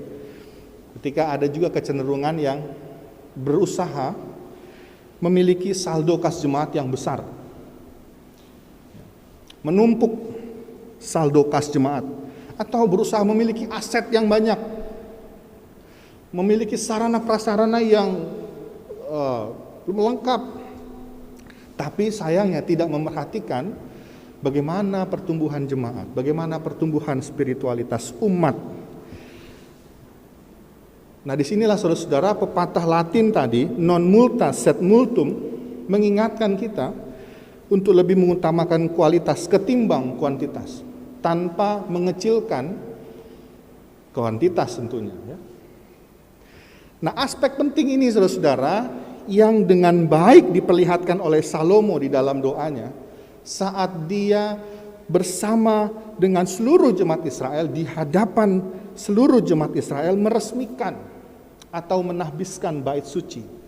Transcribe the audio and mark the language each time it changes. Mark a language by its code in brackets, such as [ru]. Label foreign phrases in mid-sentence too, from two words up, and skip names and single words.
[id] Ketika ada juga kecenderungan yang berusaha memiliki saldo kas jemaat yang besar, menumpuk saldo kas jemaat, atau berusaha memiliki aset yang banyak, memiliki sarana prasarana yang lengkap, tapi sayangnya tidak memerhatikan bagaimana pertumbuhan jemaat, bagaimana pertumbuhan spiritualitas umat. Nah disinilah saudara-saudara pepatah Latin tadi, [la] non multa sed multum, [id] mengingatkan kita untuk lebih mengutamakan kualitas ketimbang kuantitas, tanpa mengecilkan kuantitas tentunya. Ya. Nah aspek penting ini saudara-saudara yang dengan baik diperlihatkan oleh Salomo di dalam doanya saat dia bersama dengan seluruh jemaat Israel di hadapan seluruh jemaat Israel meresmikan atau menahbiskan bait suci.